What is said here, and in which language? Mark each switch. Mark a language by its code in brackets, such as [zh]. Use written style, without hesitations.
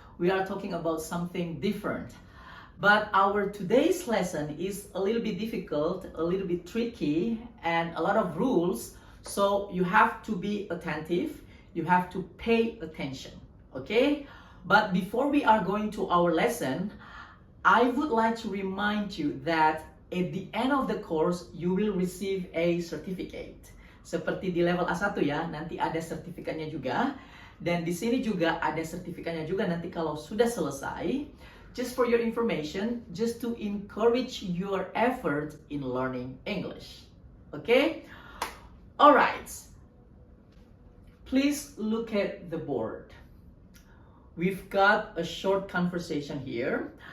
[en] We are talking about something different. But our today's lesson is a little bit difficult, a little bit tricky, and a lot of rules, so you have to be attentive, you have to pay attention, okay? But before we are going to our lesson, I would like to remind you that at the end of the course, you will receive a certificate. [id] Seperti di level A1 ya, nanti ada sertifikatnya juga. Dan di sini juga ada sertifikatnya juga nanti kalau sudah selesai. [en] Just for your information, just to encourage your effort in learning English. Okay? Alright. Please look at the board. We've got a short conversation here.